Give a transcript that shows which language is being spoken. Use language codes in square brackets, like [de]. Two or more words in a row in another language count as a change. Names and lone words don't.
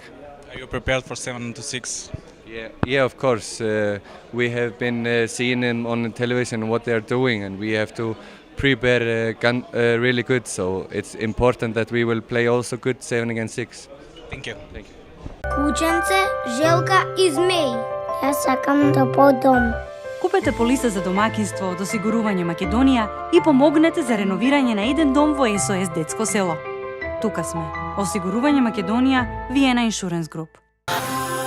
[en] Are you prepared for 7-6? Yeah, of course. We have been seeing him on television what they are doing, and we have to prepare really good. So it's important that we will play also good 7 against 6. Thank you. Thank you. [mk] Кученце, желка и змеј. Јас сакам да подам. Купете полиса за домаќинство од Осигурување Македонија и помогнете за реновирање на еден дом во СОС Детско село. Тука сме. Осигурување Македонија, Виена [en] Insurance Group.